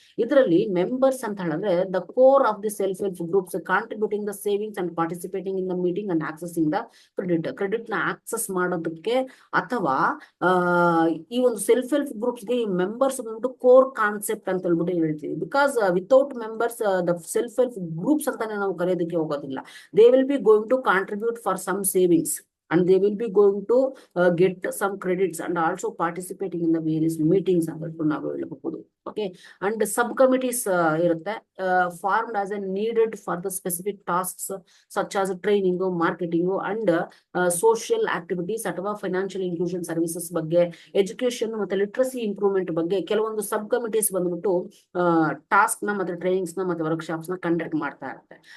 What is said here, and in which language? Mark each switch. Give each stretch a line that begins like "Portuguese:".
Kannada: ಇದರಲ್ಲಿ ಮೆಂಬರ್ಸ್ ಅಂತ ಹೇಳಿದ್ರೆ
English: the core of the self help groups contributing the savings and participating in the meeting and accessing the credit
Kannada: ನ access ಮಾಡೋದಕ್ಕೆ ಅಥವಾ ಈ ಒಂದು ಸೆಲ್ಫ್ ಹೆಲ್ಪ್ ಗ್ರೂಪ್ಸ್ ಗೆ ಈ ಮೆಂಬರ್ಸ್ ಬಂದ್ಬಿಟ್ಟು ಕೋರ್ ಕಾನ್ಸೆಪ್ಟ್ ಅಂತ ಹೇಳ್ಬಿಟ್ಟು ಹೇಳ್ತೀವಿ.
English: because without members
Kannada: the self help groups ಅಂತಾನೆ ನಾವು ಕರೆಯೋದಕ್ಕೆ ಹೋಗೋದಿಲ್ಲ.
English: they will be going to contribute for some savings and they will be going to get some credits and also participating in the various meetings
Kannada: ಅಂತ ನಾವು ಹೇಳಬಹುದು. Okay, and sub committees ಇರುತ್ತೆ
English: formed as a needed for the specific tasks such as training, marketing and social activities
Kannada: ಅಥವಾ financial inclusion services ಬಗ್ಗೆ, education ಮತ್ತೆ literacy improvement ಬಗ್ಗೆ ಕೆಲವೊಂದು ಸಬ್ committees ಬಂದ್ಬಿಟ್ಟು ಟಾಸ್ಕ್ ನ ಮತ್ತೆ ಟ್ರೈನಿಂಗ್ಸ್ ನ ಮತ್ತೆ ವರ್ಕ್ಶಾಪ್ಸ್ ನ ಕಂಡಕ್ಟ್ ಮಾಡ್ತಾ ಇರುತ್ತೆ.